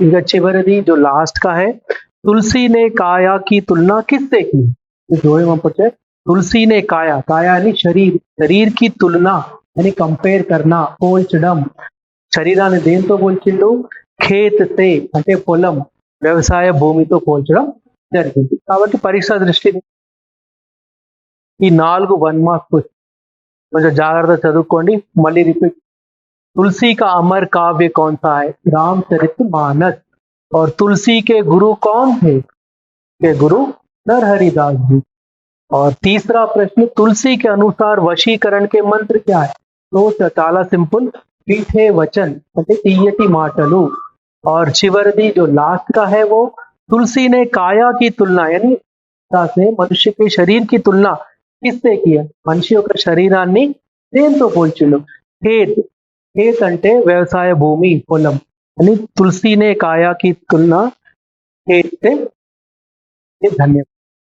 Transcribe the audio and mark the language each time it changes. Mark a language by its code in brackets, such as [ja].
[te] ఇక చివరిది [hi] जो लास्ट का है, तुलसी ने काया की तुलना किससे की। जो है वहां पर तुलसी ने काया यानी शरीर की तुलना यानी कंपेयर करना, [te] పోల్చడం, శరీరాన్ని దేంతో పోల్చిండు, ఖేత్ సే అంటే పొలం, వ్యవసాయ భూమితో పోల్చడం జరిగింది। కాబట్టి పరీక్ష దృష్టిని ఈ 4 1 మార్క్స్ కొంచెం జాగ్రత్తగా చదువుకోండి। మళ్ళీ రిపీట్, [hi] तुलसी का अमर काव्य कौन सा है, रामचरितमानस। और तुलसी के गुरु कौन थे, के गुरु नरहरि दास जी। और तीसरा प्रश्न, तुलसी के अनुसार वशीकरण के मंत्र क्या है। [te] तो చాలా సింపుల్, [hi] मीठे वचन [te] అంటే తీయటి మాటలు। [hi] और [te] చివరిది [hi] जो लास्ट का है वो, तुलसी ने काया की तुलना यानी से मनुष्य के शरीर की तुलना किससे किया, [te] మనిషి యొక్క శరీరాన్ని దేంతో పోల్చిండు, [hi] खेत [te] అంటే వ్యవసాయ భూమి, పొలం అని। [hi] तुलसी ने काया की तुलना खेत से। धन्यवाद।